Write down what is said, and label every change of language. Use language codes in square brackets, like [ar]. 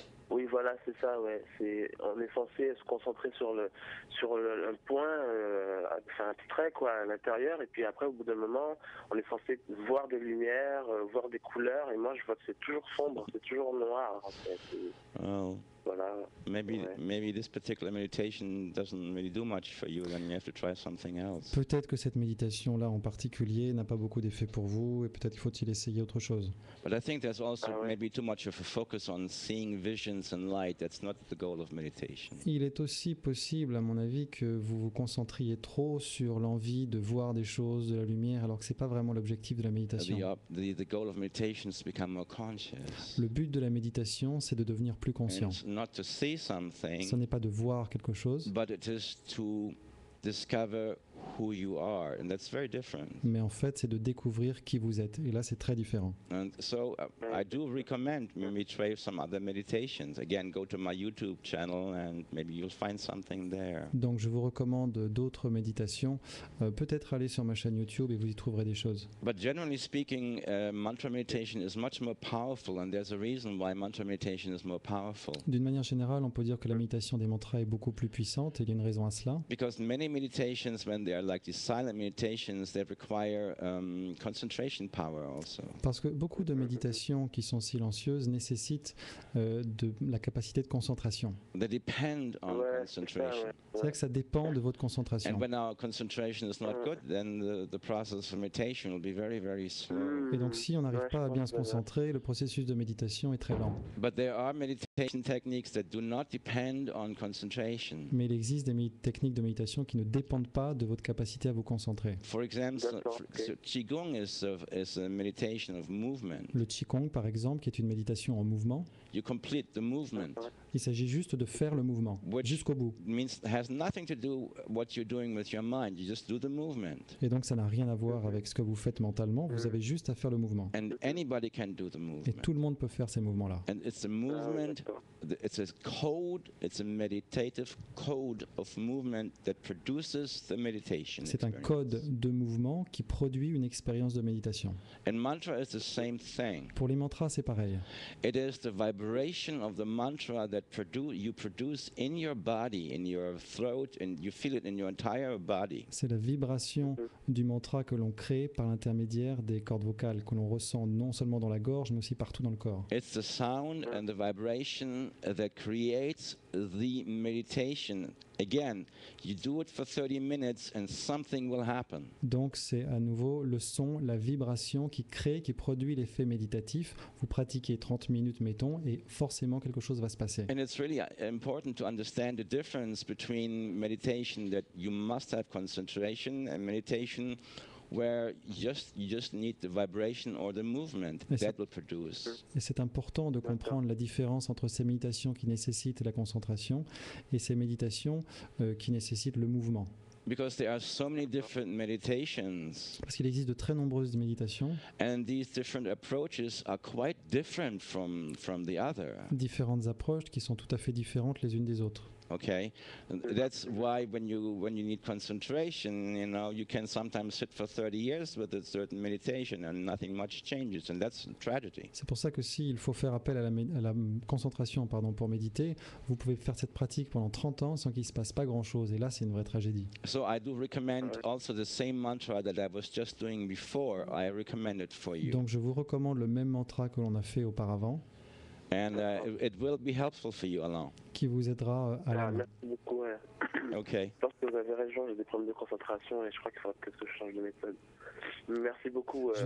[fr] Oui, voilà, c'est ça, ouais. On est censé se concentrer sur un point, enfin un trait, quoi, à l'intérieur, et puis après, au bout d'un moment, on est censé voir des lumières, voir des couleurs, et moi, je vois que c'est toujours sombre, c'est toujours noir, en fait. Oh. Voilà. [en] Maybe this particular meditation doesn't really do much for you, then you have to try something else. [fr] Peut-être que cette méditation-là en particulier n'a pas beaucoup d'effet pour vous et peut-être faut-il essayer autre chose. [en] But I think there's also maybe too much of a focus on seeing visions and light. That's not the goal of meditation. [fr] Il est aussi possible, à mon avis, que vous vous concentriez trop sur l'envie de voir des choses, de la lumière, alors que c'est pas vraiment l'objectif de la méditation. [en] The goal of meditation is to become more conscious. [fr] Le but de la méditation, c'est de devenir plus conscient. [en] Not to see something, [fr] Ce n'est pas de voir quelque chose, [en] but it is to discover who you are, and that's very different. [fr] Mais en fait, c'est de découvrir qui vous êtes. Et là, c'est très différent. [en] And so I do recommend maybe try some other meditations. Again, go to my YouTube channel and maybe you'll find something there. [fr] Donc, je vous recommande d'autres méditations. Peut-être aller sur ma chaîne YouTube et vous y trouverez des choses. [en] But generally speaking, mantra meditation is much more powerful, and there's a reason why mantra meditation is more powerful. [fr] D'une manière générale, on peut dire que la méditation des mantras est beaucoup plus puissante et il y a une raison à cela. [en] Because many meditations, when they are like these silent meditations, they require concentration power also. [fr] Parce que beaucoup de méditations qui sont silencieuses nécessitent de la capacité de concentration. [en] They depend on concentration. [fr] C'est-à-dire que ça dépend de votre concentration. [en] And when our concentration is not good, then the process of meditation will be very, very slow. [fr] Et donc si on n'arrive pas à bien se concentrer, le processus de méditation est très lent. [en] But there are meditation techniques that do not depend on concentration. [fr] Mais il existe des techniques de méditation qui ne dépendent pas de votre capacité à vous concentrer. [en] For example, Qigong is a meditation of movement. [fr] Le Qigong, par exemple, qui est une méditation en mouvement, [en] You complete the movement. [fr] il s'agit juste de faire le mouvement jusqu'au bout. [en] Has nothing to do what you're doing with your mind. You just do the movement. [fr] Et donc ça n'a rien à voir avec ce que vous faites mentalement, vous avez juste à faire le mouvement. [en] And anybody can do the [fr] Et [en] movement. [fr] tout le monde peut faire ces mouvements-là. [en] And it's a movement, it's a code, it's a meditative code of movement that produces the meditation. [fr] C'est un [en] experience. [fr] code de mouvement qui produit une expérience de méditation. [en] And mantra is the same thing. [fr] Pour les mantras, c'est pareil. [en] It is the vibration of the mantra that you produce in your body, in your throat, and you feel it in your entire body. [fr] C'est la vibration du mantra que l'on crée par l'intermédiaire des cordes vocales, que l'on ressent non seulement dans la gorge, mais aussi partout dans le corps. [en] It's the sound and the vibration that creates the meditation. Again, you do it for 30 minutes and something will happen. [fr] Donc c'est à nouveau le son, la vibration qui crée, qui produit l'effet méditatif. Vous pratiquez 30 minutes, mettons, et forcément quelque chose va se passer. [en] And it's really important to understand the difference between meditation that you must have concentration and meditation where you just need the vibration or the movement that will produce. [fr] Et c'est important de comprendre la différence entre ces méditations qui nécessitent la concentration et ces méditations qui nécessitent le mouvement. [en] Because there are so many different meditations. [fr] Parce qu'il existe de très nombreuses méditations. [en] And these different approaches are quite different from the other. [fr] Différentes approches qui sont tout à fait différentes les unes des autres. [en] Okay, that's why when you need concentration, you can sometimes sit for 30 years with a certain meditation and nothing much changes, and that's a tragedy. [fr] C'est pour ça que s'il faut faire appel à la concentration pour méditer, vous pouvez faire cette pratique pendant 30 ans sans qu'il se passe pas grand-chose, et là c'est une vraie tragédie. [en] So I do recommend also the same mantra that I was just doing before. I recommend it for you. [fr] Donc je vous recommande le même mantra que l'on a fait auparavant. [en] And it will be helpful for you, Alain. [fr] Qui vous aidera à l'âme. Merci beaucoup. Ouais. [en] Okay. [fr] Je pense que vous avez raison, j'ai des problèmes de concentration et je crois qu'il faudra peut-être que je change de méthode. Merci beaucoup.